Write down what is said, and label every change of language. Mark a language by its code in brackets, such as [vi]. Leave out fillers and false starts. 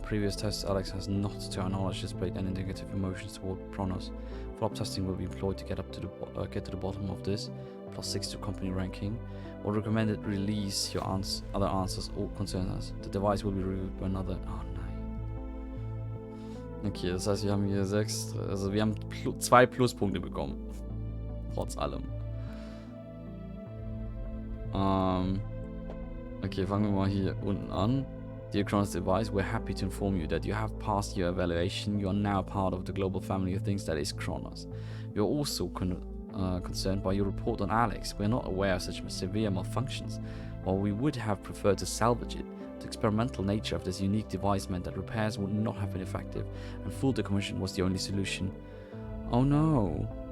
[en] Previous tests, Alex has not, to our knowledge, displayed any negative emotions toward Kronos. Follow-up testing will be employed to get to the bottom of this. +6 to company ranking. Or recommended release your other answers all concern us. The device will be reviewed by another. [de] Oh nein. Okay, das heißt, wir haben hier 6. Also wir haben 2 Pluspunkte bekommen. Trotz allem. Okay, fangen wir mal hier unten an. [en] Dear Kronos device, we're happy to inform you that you have passed your evaluation. You are now part of the global family of things that is Kronos. We are also concerned by your report on Alex. We are not aware of such severe malfunctions. While we would have preferred to salvage it, the experimental nature of this unique device meant that repairs would not have been effective, and full decommission was the only solution. Oh no.